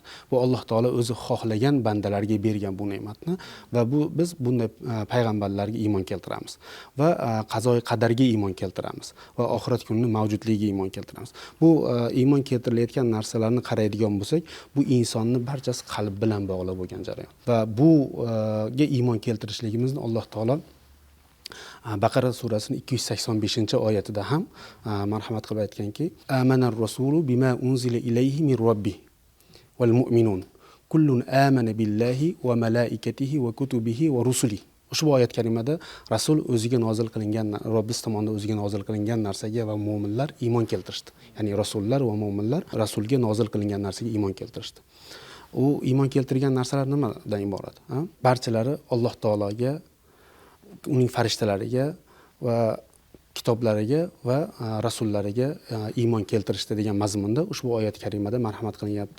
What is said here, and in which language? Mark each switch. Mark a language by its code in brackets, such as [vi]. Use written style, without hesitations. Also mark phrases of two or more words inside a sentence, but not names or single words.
[uz] Bu Alloh taolo o'zi xohlagan bandalarga bergan bu ne'matni va biz bunday payg'ambarlarga iymon keltiramiz va qazoi qadarga iymon keltiramiz va oxirat kunining mavjudligiga iymon keltiramiz. Bu iymon keltirilayotgan narsalarni qaraydigan bo'lsak, bu insonni barchasi qalb bilan bog'liq bo'lgan jarayon va buga iymon keltirishligimizni Alloh taolo Baqara surasining 285-oyatida ham marhamat qilib aytganki, [ar] آمن الرسول بما أنزل إليه من ربه والمؤمنون كل آمن بالله وملائكته وكتبه ورسله. [uz] Ushbu oyat karimada rasul o'ziga nozil qilingan, Robbis tomonidan o'ziga nozil qilingan narsaga va mu'minlar iymon keltirishdi. Ya'ni rasullar va mu'minlar rasulga nozil qilingan narsaga iymon keltirishdi. U iymon keltirgan narsalar nimadan iborat? Barchalari Alloh taologa, uning farishtalariga va kitoblariga va rasullariga iymon keltirishdi degan mazmunda ushbu oyat karimada marhamat qilinyapti.